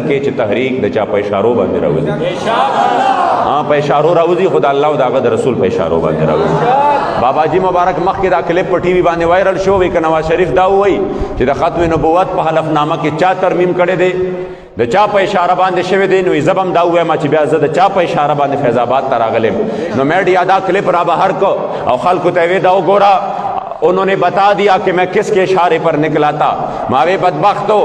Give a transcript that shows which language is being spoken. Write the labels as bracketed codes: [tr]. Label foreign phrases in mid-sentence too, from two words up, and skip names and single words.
[ps] کړي چې تحریک د چا په اشارو باندې راوځي په اشارو راوځي خو د الله او د هغه د رسول په اشارو باندې راوځي باباجي مبارک مخکې دا کلیپ په ټي وي باندې وایرل شو وی که نواز شریف دا ووایي چې د ختم نبوت په حلفنامه کې چا ترمیم کړی دی د چا په اشاره باندې شوی دی نو زه به هم دا ووایم چې بیا زه د چا په اشاره باندې فیض آباد ته راغلم نو میډیا دا کلپ را بهر کو او خلکو ته وی دا وګوره [ur] انہوں نے بتا دیا کہ میں کس کے اشارے پر نکلا تھا [ps] ماوے بدبختو